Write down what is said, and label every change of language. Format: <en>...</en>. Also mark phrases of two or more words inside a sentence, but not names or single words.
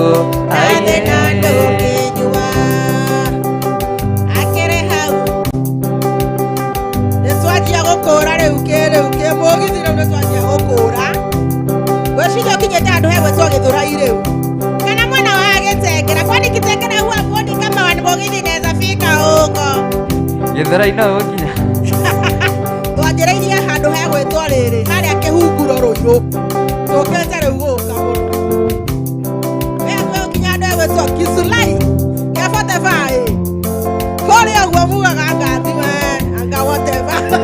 <ki>na thĩ na ndũngĩnyuma. Akĩrĩ hau nĩtwanjia gũkũra rĩu kĩ mũgithi rĩu nĩtwanjia gũkũra. Ngwĩciria ũkinyĩte handũ he gwĩtwo Gĩthũrai rĩu kana mwena wa Gĩtengera,</ki> <sw>kwani Kitengera huwa hakuoni kama mũgithi inaweza fika huko.</sw> <ki>Gĩthũrai no ũkinya. Twanjĩrĩirie handũ he gwĩtwo rĩrĩ harĩa kĩhunguro rũirũ, tũkĩte rĩu gũka mũno. Wee ũkinya handũ he gwĩtwo Kisulai gĩa Fortevaĩ, kũrĩa ũguo mugaga ngathi we anga whatever.</ki>